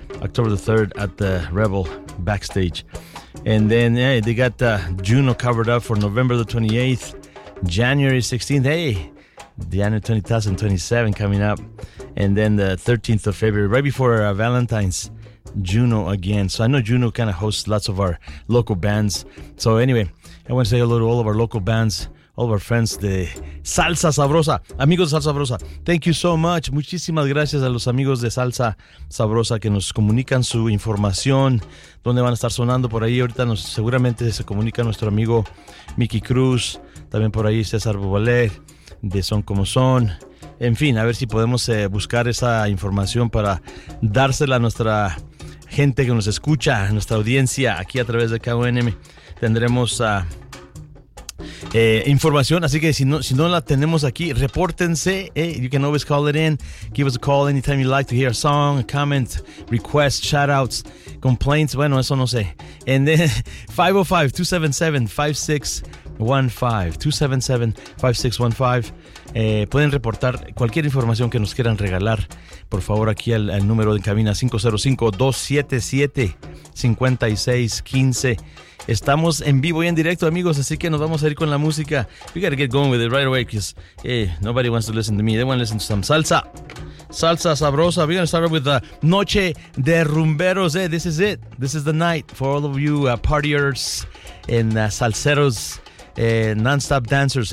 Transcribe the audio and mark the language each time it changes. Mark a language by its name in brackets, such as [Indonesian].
[English] October the 3rd at the Rebel backstage. And then, hey, they got Juno covered up for November the 28th, January 16th, hey, January 2027 coming up. And then the 13th of February, right before Valentine's, Juno again. So I know Juno kind of hosts lots of our local bands. So anyway, I want to say hello to all of our local bands, all of our friends, the Salsa Sabrosa. [Spanish] Amigos de [English] Salsa Sabrosa, thank you so much. [Spanish] Muchísimas gracias a los amigos de Salsa Sabrosa que nos comunican su información, dónde van a estar sonando por ahí. Ahorita seguramente se comunica nuestro amigo Mickey Cruz, también por ahí César Bobalet, de Son Como Son. En fin, a ver si podemos buscar esa información para dársela a nuestra gente que nos escucha, a nuestra audiencia aquí a través de KUNM. Tendremos a... información, así que si no la tenemos aquí, repórtense. [English] You can always call it in, give us a call anytime you like to hear a song, a comment, request, shout outs, complaints, [Spanish] bueno, eso no sé. [English] And then 505-277-5615, 277-5615. [Spanish] Pueden reportar cualquier información que nos quieran regalar, por favor, aquí al número de cabina 505-277-5615. Estamos en vivo y en directo, amigos, así que nos vamos a ir con la música. [English] We gotta get going with it right away, because nobody wants to listen to me. They want to listen to some salsa. Salsa sabrosa. We're gonna start with the Noche de Rumberos. This is it. This is the night for all of you partiers and salseros, non-stop dancers.